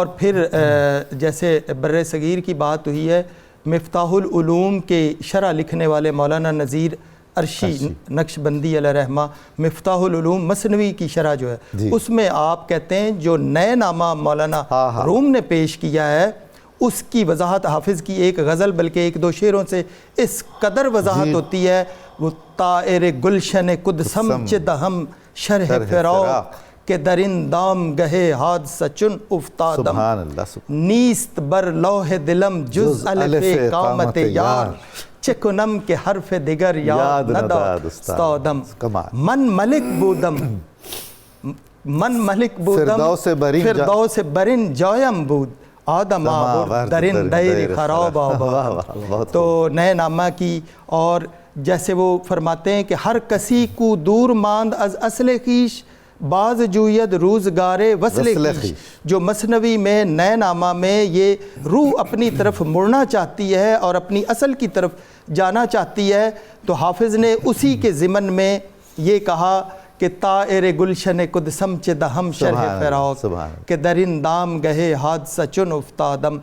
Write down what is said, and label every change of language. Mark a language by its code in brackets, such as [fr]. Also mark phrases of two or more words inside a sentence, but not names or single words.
[ur] پھر جیسے بر صغیر کی بات ہوئی ہے، مفتاح العلوم کے شرح لکھنے والے مولانا نذیر عرشی نقش بندی علیہ رحمہ، مفتاح العلوم مثنوی کی شرح جو ہے اس میں آپ کہتے ہیں جو نئے نامہ مولانا روم نے پیش کیا ہے اس کی وضاحت حافظ کی ایک غزل بلکہ ایک دو شعروں سے اس قدر وضاحت ہوتی ہے. [fa] وہ طائر گلشن قدسم چدہم شرح فراق کہ درین دام گہے حادثہ چن افتادم نیست بر لوح دلم جز الف قامت یار چکنم کے حرف دیگر یاد نداد استادم. من ملک بودم فردوس برین جایم بود آدم آورد درین دیر خراب آباد. [ur] تو نئے نامہ کی، اور جیسے وہ فرماتے ہیں کہ [fa] ہر کسی کو دور ماند از اصل خیش باز جوید روزگار وصل خیش. [ur] جو مثنوی میں نئے نامہ میں یہ روح اپنی طرف مڑنا چاہتی ہے اور اپنی اصل کی طرف جانا چاہتی ہے تو حافظ نے اسی کے ضمن میں یہ کہا کہ [fa] طائر گلشن قدسم چدہم شرح فراق کہ درین دام گہے حادثہ چن افتادم.